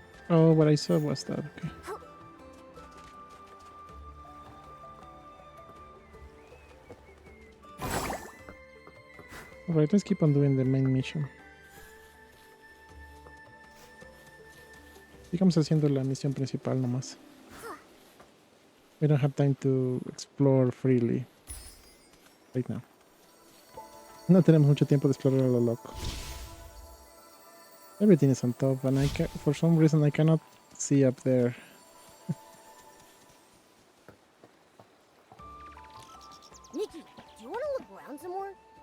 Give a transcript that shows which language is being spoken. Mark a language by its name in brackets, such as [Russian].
[English] Oh, what I saw was that, okay. Alright, let's keep on doing the main mission. [Spanish] Sigamos haciendo la misión principal nomás. [English] We don't have time to explore freely right now. [Spanish] No tenemos mucho tiempo de explorar a lo loco. [English] Everything is on top and for some reason I cannot see up there. Nikki, do you want to look around some more?